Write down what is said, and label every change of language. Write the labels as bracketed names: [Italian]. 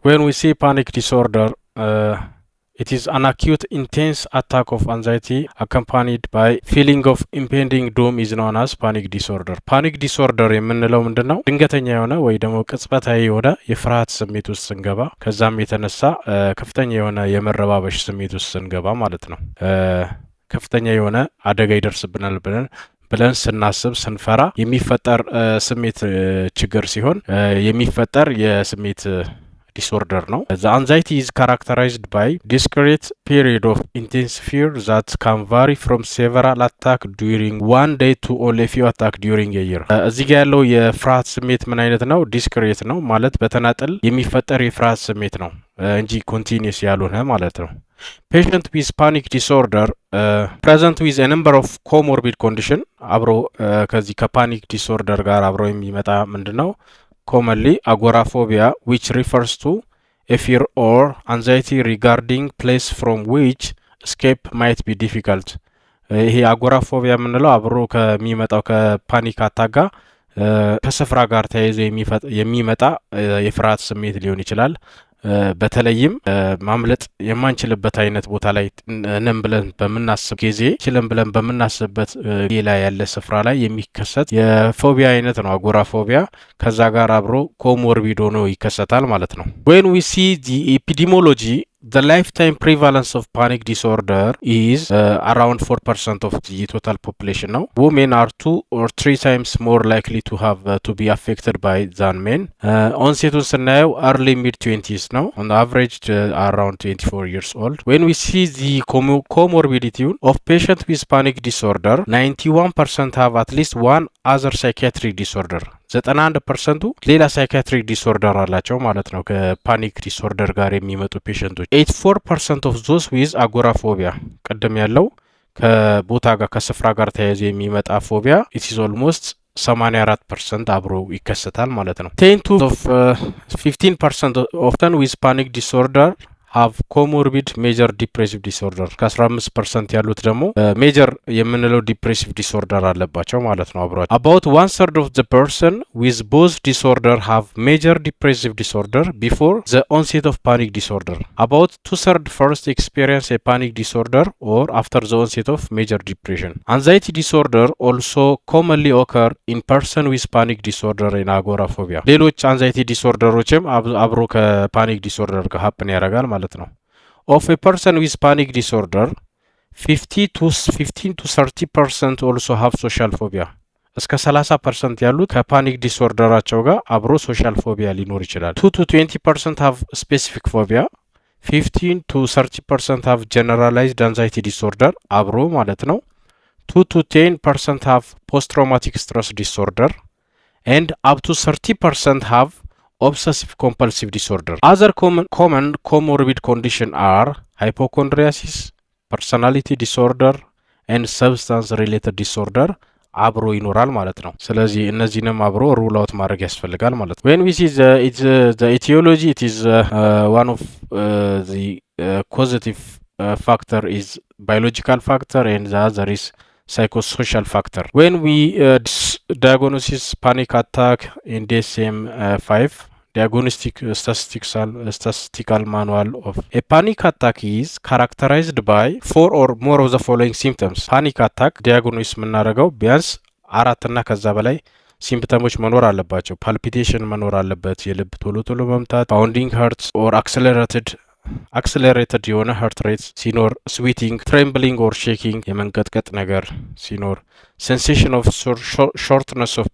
[English] When we see panic disorder, it is an acute, intense attack of anxiety accompanied by feeling of impending doom is known as panic disorder. [Amharic] Panic disorder የምንለው ምንድነው? ድንገተኛ የሆነ ወይ ደግሞ ቅጽበታዊ የሆነ የፍርሃት ስሜት ውስጥ ስንገባ ከዛም የተነሳ ከፍተኛ የሆነ የመረባበሽ ስሜት ውስጥ ስንገባ ማለት ነው። ከፍተኛ የሆነ አደጋ ይደርስብናል ብለን ስናስብ ስንፈራ የሚፈጠር ስሜት ችግር ሲሆን የሚፈጠር የስሜት disorder ነው። [English] The anxiety is characterized by discrete period of intense fear that can vary from several attacks during one day to only few attacks during a year. [Amharic] እዚህ ጋር ያለው የፍርሃት ስሜት ምን አይነት ነው? discrete ነው ማለት በተናጠል የሚፈጠር የፍርሃት ስሜት ነው እንጂ continuous ያልሆነ ማለት ነው። [English] Patient with panic disorder present with a number of comorbid condition [Amharic] አብሮ ከዚህ ከፓኒክ ዲስኦርደር ጋር አብሮ የሚመጣ ምንድነው? [English] Commonly agoraphobia, which refers to a fear or anxiety regarding place from which escape might be difficult. [Amharic] ይሄ አጎራፎቢያ የምንለው አብሮ ከሚመጣው ከፓኒክ አታክ ጋር ከስፍራ ጋር ተያይዞ የሚመጣ የፍርሃት ስሜት ሊሆን ይችላል። በተለይም ማምለጥ የማንችልበት አይነት ቦታ ላይ ነን ብለን በመናስብ ጊዜ ችለን ብለን በመናስብበት ሌላ ያለ ስፍራ ላይ የሚከሰት የፎቢያ አይነት ነው አጎራፎቢያ። ከዛ ጋር አብሮ ኮሞርቢድ ሆኖ ይከሰታል ማለት ነው። [English] When we see the epidemiology, the lifetime prevalence of panic disorder is around 4% of the total population now. Women are 2 or 3 times more likely to have to be affected by than men. Onset scenario early mid-20s now, on average around 24 years old. When we see the comorbidity of patients with panic disorder, 91% have at least one other psychiatric disorder. [Amharic] 91% ሌላ ሳይኪያትሪክ ዲስኦርደር አላቸው ማለት ነው። ከፓኒክ ዲስኦርደር ጋር የሚመጡ ፔሸንቶች [English] 84% of those with agoraphobia [Amharic] ቀደም ያለው ከቦታ ጋር ከስፍራ ጋር ተያይዞ የሚመጣ ፎቢያ [English] it is almost 84% [Amharic] አብሮ ይከሰታል ማለት ነው። [English] 15% often with panic disorder have comorbid major depressive disorder. [Amharic] ከ15% ያሉት ደግሞ major የምንለው depressive disorder አለባቸው ማለት ነው አብሮ። [English] About 1/3 of the person with both disorder have major depressive disorder before the onset of panic disorder. About 2/3 first experience a panic disorder or after the onset of major depression. Anxiety disorder also commonly occur in person with panic disorder and agoraphobia. [Amharic] ሌሎች anxiety disorderዎችም አብሮ ከፓኒክ ዲስኦርደር ጋር happen ያደርጋል ማለት ነው። [English] Of a person with panic disorder, 15 to 30% also have social phobia. [Amharic] እስከ 30% ያሉት ከፓኒክ ዲስኦርደራቸው ጋር አብሮ ሶሻል ፎቢያ ሊኖር ይችላል። [English] 2 to 20% have specific phobia. 15 to 30% have generalized anxiety disorder [Amharic] አብሮ ማለት ነው። [English] 2 to 10% have post-traumatic stress disorder and up to 30% have obsessive compulsive disorder. Other common comorbid condition are hypochondriasis, personality disorder and substance related disorder [Amharic] አብሮ ይኖራል ማለት ነው። [English] ስለዚህ እነዚህንም አብሮ ሩል አውት ማድረግ ያስፈልጋል ማለት ነው። When we see the etiology, it is one of the causative factor is biological factor and the other is psychosocial factor. When we diagnose panic attack in DSM-5, Diagnostic Statistical Manual of a panic attack is characterized by 4 or more of the following symptoms. [Amharic] Panic attack diagnosis የምናደርገው ቢያንስ 4 እና ከዛ በላይ ሲምፕተሞች መኖር አለባቸው። palpitation መኖር አለበት፣ የልብ ቶሎ መምታት፣ [English] pounding heart or accelerated [Amharic] የሆነ heart rate ሲኖር፣ [English] sweating, trembling or shaking [Amharic] የመንቀጥቀጥ ነገር ሲኖር፣ [English] sensation of shortness